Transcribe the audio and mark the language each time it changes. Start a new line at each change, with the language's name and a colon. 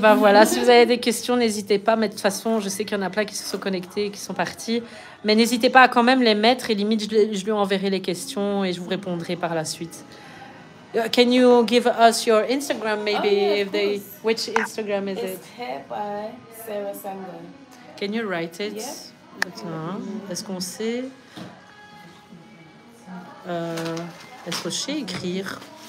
French: Ben voilà, si vous avez des questions, n'hésitez pas. Mais de toute façon, je sais qu'il y en a plein qui se sont connectés et qui sont partis. Mais n'hésitez pas à quand même les mettre et limite, je lui enverrai les questions et je vous répondrai par la suite.
English: Can you give us your Instagram maybe? If they, which Instagram is It's it? Hair by Sarah Sango. Can you write it? Yeah.
French: Attends, est-ce qu'on sait? Est-ce que je sais écrire?